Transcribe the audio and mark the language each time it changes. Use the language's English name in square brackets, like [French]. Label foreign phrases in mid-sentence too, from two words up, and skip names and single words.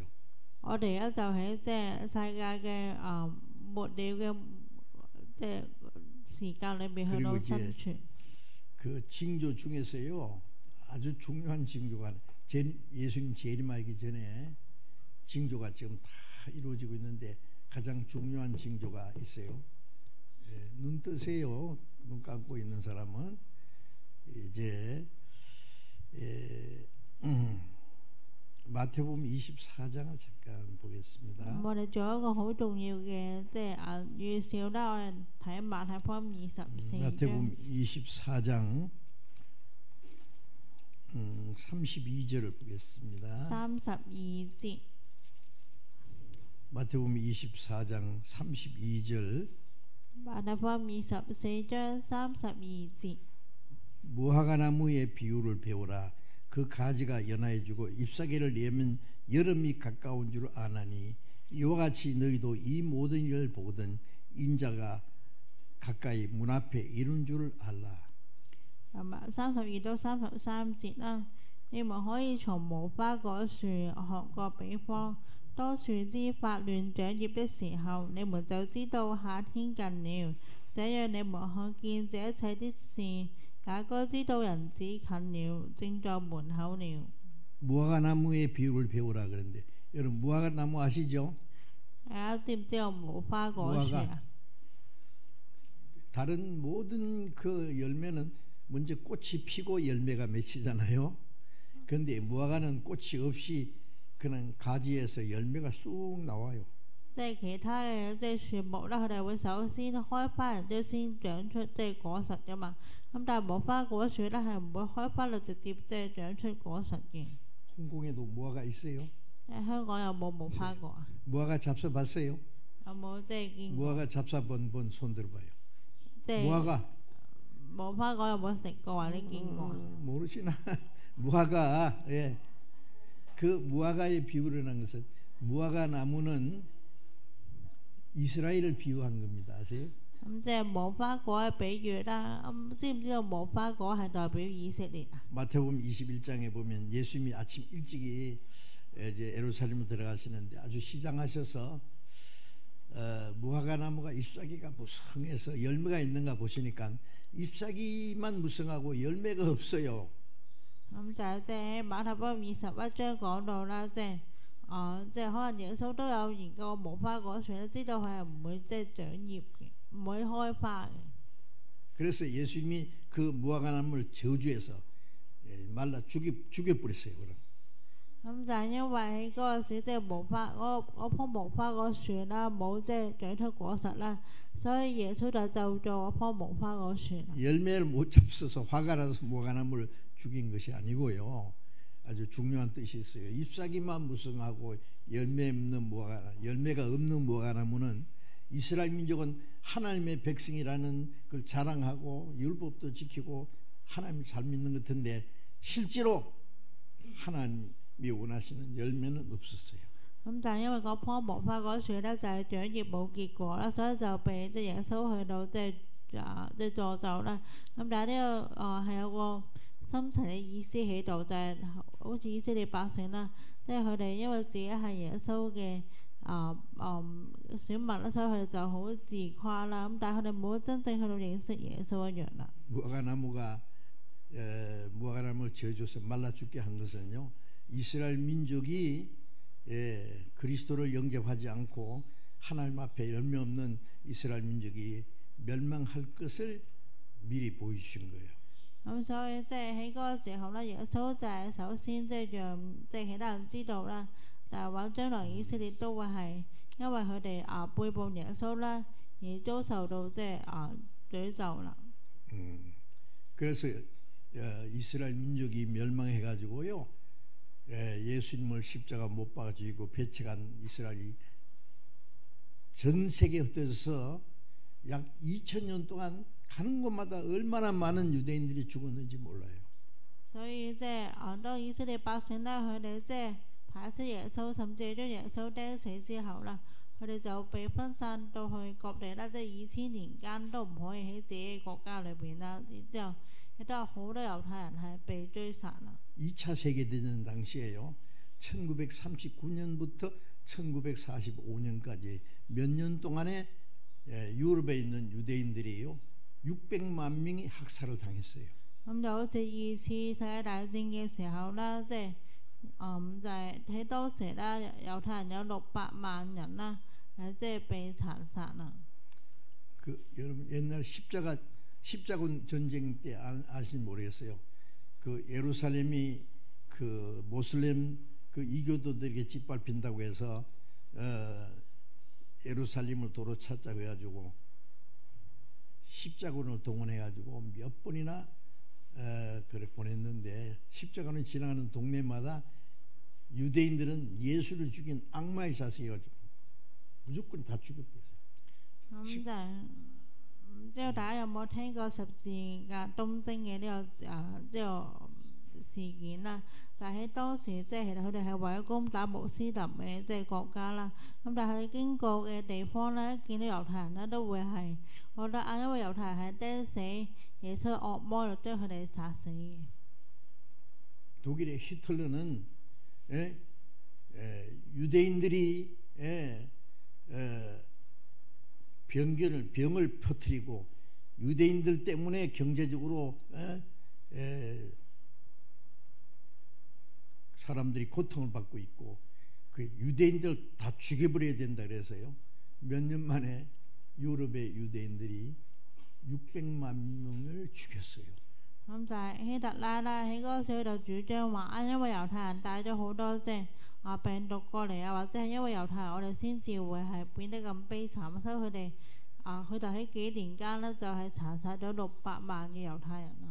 [Cantonese] 我哋而家就喺即係世界嘅末了嘅即係時間裏邊去到生存。 [Korean] 그 징조 중에서요 아주 중요한 징조가 예수님 재림하기 전에 징조가 지금 다 이루어지고 있는데 가장 중요한 징조가 있어요. 눈 뜨세요. 눈 감고 있는 사람은 이제 마태복음 24장을 잠깐 보겠습니다. [Cantonese] 我哋做一個好重要嘅即係預兆啦，我哋睇馬太福音24章。 [Korean] 마태복음 24장 32절을 보겠습니다. [Cantonese] 32節。 [Korean] 마태복음 24장 32절. [Cantonese] 馬太福音24章32節。 [Korean] 무화과나무의 비유를 배우라. 그 가지가 연하여지고 잎사귀를 내면 여름이 가까운 줄 아나니 이와 같이 너희도 이 모든 일을 보거든 인자가 가까이 문 앞에 이른 줄 알라. [Cantonese] 32 到33節啦，你們可以從無花果樹學個比方，當樹枝發亂長葉的時候，你們就知道夏天近了。這樣你們看見這一切的事，也該知道人子近了，正在門口了。 [Korean] 무화과나무의 비유를 배우라 그런데 여러분 무화과나무 아시죠? [Cantonese] 大家知唔知道無花果樹啊？ [Korean] 다른 모든 그 열매는 먼저 꽃이 피고 열매가 맺히잖아요. 그런데 무화과는 꽃이 없이 그냥 가지에서 열매가 쑥 나와요. [Cantonese] 即係其他嘅即係樹木啦，佢哋會首先開花，然之後先長出即係果實噶嘛。咁但係無花果樹咧係唔會開花就直接即係長出果實嘅。 [Korean] 홍콩에도 무화과 있어요? [Cantonese] 香港有冇無花果啊？ [Korean] 무화과 잡숴봤어요? [Cantonese] 有冇即係見過？ [Korean] 무화과 잡숴본 손 들어봐요. [Cantonese] 即係 [Korean] 무화과 [Cantonese] 無花果有冇食過或者見過？ [Korean] 모르시나? 무화과 예. 그 무화과의 비유라는 것은 무화과 나무는 이스라엘을 비유한 겁니다. 아세요? [Cantonese] 咁即係無花果嘅比喻啦。知唔知道無花果係代表以色列啊？ [Korean] 마태복음 21장에 보면 예수님이 아침 일찍이 이제 예루살렘에 들어가시는데 아주 시장하셔서 무화과 나무가 잎사귀가 무성해서 열매가 있는가 보시니까 잎사귀만 무성하고 열매가 없어요. [Cantonese] 咁就係即係馬太福音21章講到啦，即係即係可能耶穌都有研究無花果樹咧，知道佢係唔會即係長葉嘅，唔會開花嘅。 [Korean] 그래서 예수님이 그 무화과 나무를 저주해서 말라 죽여버렸어요. 그럼. [Cantonese] 咁就係因為喺嗰個時即係嗰棵無花果樹啦，冇即係長出果實啦，所以耶穌就咒咗嗰棵無花果樹。 [Korean] 열매를 못 잡숴서 화가 나서 무화과 나무를 죽인 것이 아니고요. 아주 중요한 뜻이 있어요. 잎사귀만 무성하고 열매가 없는 무화과 나무는 이스라엘 민족은 하나님의 백성이라는 걸 자랑하고 율법도 지키고 하나님을 잘 믿는 것 같은데 실제로 하나님이 원하시는 열매는 없었어요. [Cantonese] 咁就係因為嗰棵無花果樹咧，就係長葉冇結果啦，所以就被即係耶穌去到即係詛咒啦。咁但係呢個係有個深層嘅意思喺度，就係好似以色列百姓啦，即係佢哋因為自己係耶穌嘅小麥啦，所以佢哋就好自誇啦。咁但係佢哋冇真正去到認識耶穌一樣啦。 [Korean] 무화과나무를 지어줘서 말라 죽게 한 것은요, 이스라엘 민족이 그리스도를 영접하지 않고 하나님 앞에 열매 없는 이스라엘 민족이 멸망할 것을 미리 보여주신 거예요. [Cantonese] 咁所以即係喺嗰個時候咧，耶穌就係首先即係讓即係其他人知道啦，就係話將來以色列都會係因為佢哋背叛耶穌啦，而遭受到即係詛咒啦。 [Korean] 그래서 이스라엘 민족이 멸망해가지고요, 예수님을 십자가 못 박아 죽이고 배척한 이스라엘이 전 세계에 흩어져서 약 2000년 동안 가는 곳마다 얼마나 많은 유대인들이 죽었는지 몰라요. [Cantonese] 所以即係當以色列百姓咧，佢哋即係排斥耶穌，甚至係將耶穌釘死之後啦，佢哋就被分散到去各地啦，即係2000年間都唔可以喺自己國家裏邊啦。然之後亦都有好多猶太人係被追殺啦。 [Korean] 2차 세계대전 당시에요, 1939년부터 1945년까지 몇 년 동안에 유럽에 있는 유대인들이요 600만 명이 학살을 당했어요. [Cantonese] 咁就好似2次世界大戰嘅時候啦，即係就係喺當時啦，猶太人有600萬人啦，即係被殘殺啦。 [Korean] 여러분 옛날 십자군 전쟁 때 아실지 모르겠어요. 그 예루살렘이 그 모슬렘 그 이교도들에게 짓밟힌다고 해서 예루살렘을 도로 찾자고 해가지고 십자군을 동원해가지고 몇 번이나 그래 보냈는데, 십자군을 지나가는 동네마다 유대인들은 예수를 죽인 악마의 자식이어가지고 무조건 다 죽여버렸어요. [Cantonese] 咁就唔知道大家有冇聽過十字架東征嘅呢個事件啦？就喺當時即係其實佢哋係為咗攻打穆斯林嘅即係國家啦。咁但係經過嘅地方咧，見到猶太人咧都會係覺得因為猶太人係釘死耶穌嘅惡魔，就將佢哋殺死嘅。 [Korean] 독일의 히틀러는 유대인들이 병을 퍼뜨리고 유대인들 때문에 경제적으로 사람들이 고통을 받고 있고 그 유대인들 다 죽여버려야 된다 그래서요, 몇 년 만에 유럽의 유대인들이 600만 명을 죽였어요. [Cantonese] 咁就係希特拉啦，喺嗰個時候就主張話因為猶太人帶咗好多即係病毒過嚟或者係因為猶太人我哋先至會係變得咁悲慘，所以佢哋喺幾年間咧就係殘殺咗600萬嘅猶太人啦。